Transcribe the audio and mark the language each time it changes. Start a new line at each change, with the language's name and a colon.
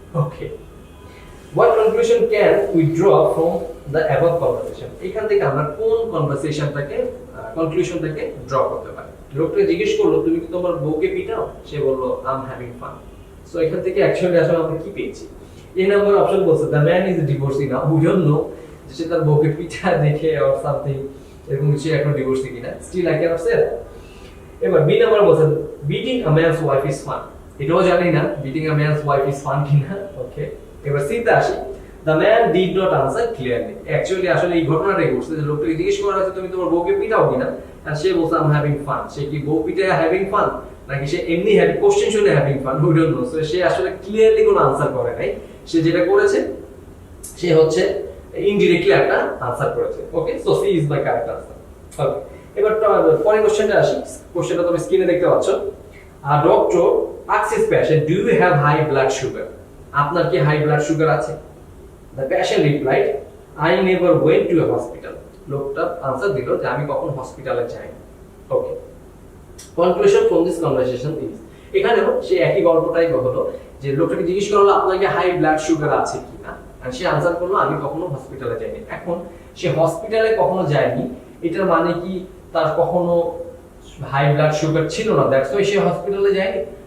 English: Okay, what conclusion can we draw from the above conversation?
Bangla: এখান থেকে আমরা কোন কনভারসেশনটাকে কনক্লুশনটাকে ড্র করতে পারি? লোকটা জিজ্ঞেস করলো, তুমি কি তোমার বউকে পিটাও? সে বলল,
English: I am having fun.
Bangla: So এখান থেকে অ্যাকচুয়ালি আসলে আমরা কি পেয়েছি? এই নাম্বার অপশন বলছে
English: The man is divorcee now. We don't know
Bangla: যে সে তার বউকে পিটা দেখে
English: or something
Bangla: এরকম কিছু এখন ডিভোর্সি কিনা।
English: Still I can say that.
Bangla: এবার বি নাম্বার বলছে
English: Beating a man's wife is fun.
Bangla: এটাও জানি না
English: Beating a man's wife is fun কিনা। Okay,
Bangla: এবার সিতে আসি,
English: The man did not answer clearly.
Bangla: Actually আসলে এই ঘটনাটাই ঘটছে যে লোকটাকে জিজ্ঞেস করা হয়েছে তুমি তোমার বউকে পিটাও কিনা, আর সে বলছে
English: I am having fun.
Bangla: সে কি বউ পিটায়
English: having fun,
Bangla: নাকি সে এমনি কোশ্চেন শুনে having fun?
English: We don't know.
Bangla: So সে আসলে ক্লিয়ারলি কোনো আনসার করে নাই। সে যেটা করেছে সে হচ্ছে ইনডিরেক্টলি একটা আনসার করেছে।
English: Okay, so C is my correct answer. Okay,
Bangla: এবার পরের কোশ্চেনটা আসি। কোশ্চেনটা তুমি স্ক্রিনে দেখতে পাচ্ছ।
English: A doctor asks his patient, do you have high blood sugar?
Bangla: আপনার কি হাই ব্লাড সুগার আছে?
English: The patient replied, I never went to a hospital.
Bangla: লোকটা আনসার দিল যে আমি কখন হসপিটালে যাই। ওকে,
English: conclusion from this conversation is,
Bangla: এখানেও সে একই গল্পটাই হলো যে লোকটাকে জিজ্ঞেস করা হলো আপনার কি হাই ব্লাড সুগার আছে কিনা, আর সে আনসার করলো আমি কখনো হসপিটালে যাইনি। এখন সে হসপিটালে কখনো যায়নি, এটার মানে কি তার কখনো হাই ব্লাড সুগার ছিল না,
English: that's why
Bangla: সে হসপিটালে যায়নি?